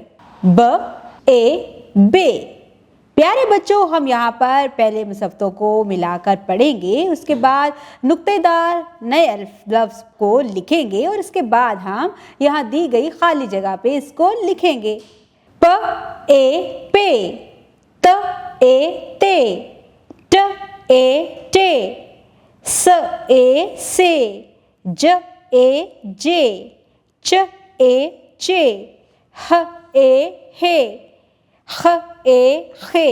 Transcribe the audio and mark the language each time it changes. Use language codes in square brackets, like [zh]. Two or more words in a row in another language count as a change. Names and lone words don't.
[ur] ب، ے، بے. پیارے بچو، ہم یہاں پر پہلے مصوتوں کو ملاکر پڑھیں گے، اس کے بعد نقطے دار نئے لفظ کو لکھیں گے اور اس کے بعد ہم یہاں دی گئی خالی جگہ پہ اس کو لکھیں گے. प, ے، پے۔ ت، ے، تے. ٹ، ے، ٹے۔ س، ے، سے. ج، ے، جے۔ چ، ے، چے. ح، ے، حے۔ خ، ے، خے.